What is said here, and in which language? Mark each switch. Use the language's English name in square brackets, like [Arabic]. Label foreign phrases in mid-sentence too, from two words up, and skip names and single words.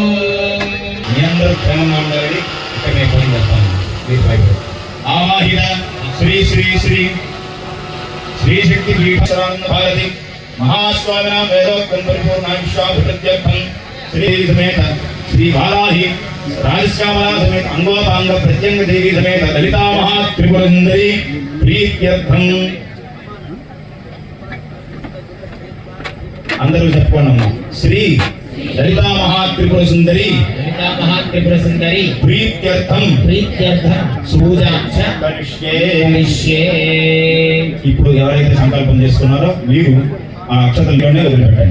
[Sanskrit] आवाहित श्री श्री श्री श्री शक्ति पीठानंद भारती महास्वामिनां वेदोक्तं परिपूर्णायुष्याभिवृद्ध्यर्थं श्री समेत श्री बालाही राजश्यामला समेत अंगोपांग प्रत्यंग देवी समेत ललिता महात्रिपुर सुंदरी प्रीत्यर्थं [Telugu] అందరూ చెప్పుకోండి [Sanskrit] श्री ललिता महात्रिपुर सुंदरी प्रीत्यर्थं పూజాంచ కరిష్యే. [Telugu] ఇప్పుడు ఎవరైతే సంకల్పం చేసుకున్నారో మీరు ఆ అక్షతల్లోనే వదిలిపెట్టండి.